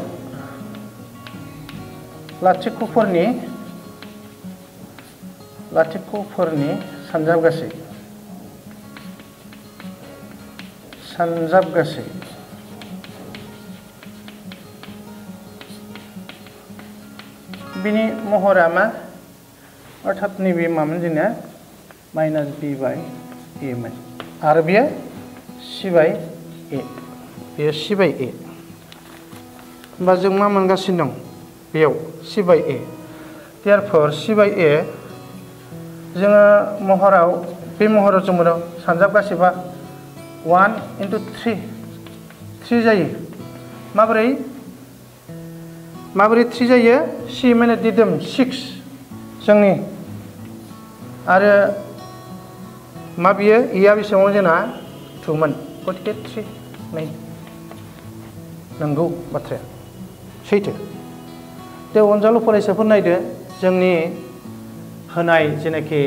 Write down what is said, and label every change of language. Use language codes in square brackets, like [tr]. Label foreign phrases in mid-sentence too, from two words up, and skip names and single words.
[brx] लाथिख'फोरनि सानजाबगासै बिनि महरा मा अर्थात नैबे मामोन जोंना माइनास b/a मोन आरो बेयो c/a बेयो c/a होमबा जों मा मोनगासिनो दं बेयाव c/a therefore c/a जोङो महराव बे महराव जों मोनो सानजाबगासैबा 1 into 3 जायो माबोरै 3 जायो c माने दिदोम 6 जोंनि आरो मा बियो a आ बेसेबां जोंना 2 मोन गथिखे 3 नै नंगौ बाथ्राया सैथो दे अनजालु फरायसाफोर नायदो जोंनि होनाय जेनाखि